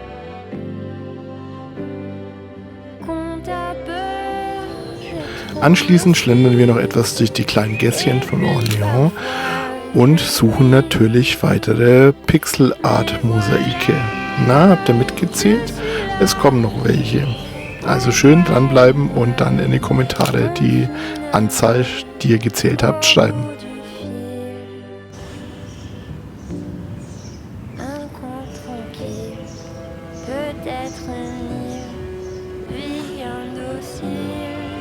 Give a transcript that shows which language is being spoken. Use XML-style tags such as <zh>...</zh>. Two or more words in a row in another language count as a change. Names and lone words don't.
<de>Anschließend schlendern wir noch etwas durch die kleinen Gässchen von Orléans und suchen natürlich weitere Pixel-Art-Mosaike. Na, habt ihr mitgezählt? Es kommen noch welche. Also schön dranbleiben und dann in die Kommentare die Anzahl, die ihr gezählt habt, schreiben.</de> <fr>Un coin tranquille, peut-être une île, vie indocile.</fr>